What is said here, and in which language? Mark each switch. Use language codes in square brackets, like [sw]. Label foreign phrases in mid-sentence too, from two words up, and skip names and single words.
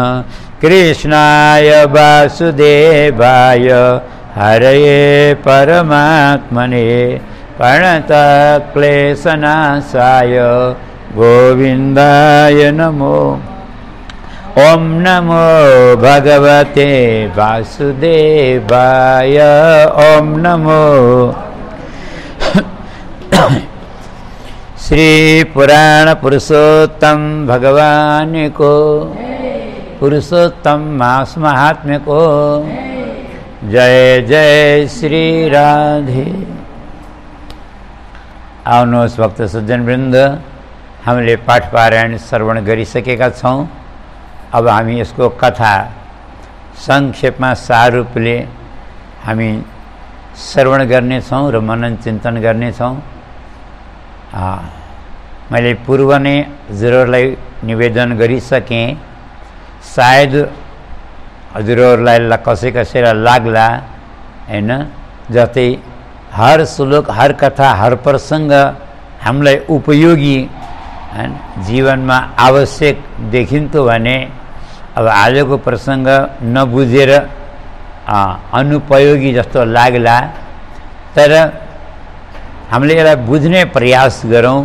[sa] कृष्णाय वासुदेवाय हरये परमात्मने प्रणतक्लेशनाशाय गोविन्दाय नमो। ओम नमो भगवते वासुदेवाय। ओम नमो श्री [ne] पुराण पुरुषोत्तम भगवान को, पुरुषोत्तम मास महात्म्य को। जय जय श्री राधे। आउनुहोस् भक्त सज्जन वृन्द, हामीले पाठ पारायण श्रवण गरिसकेका छौं। अब हामी यसको कथा संक्षेपमा सार रूपले हामी श्रवण गर्नेछौँ र मनन चिन्तन गर्नेछौँ। मैले पूर्व नै हजुरहरूलाई निवेदन गरिसकेँ, सायद हजुरहरूलाई कसै कसैलाई लाग्ला हैन, जस्तै हर श्लोक हर कथा हर प्रसङ्ग हामीलाई उपयोगी जीवनमा आवश्यक देखिन्थ्यो भने अब आजको प्रसङ्ग नबुझेर अनुपयोगी जस्तो लाग्ला। तर हामीले यसलाई बुझ्ने प्रयास गरौँ।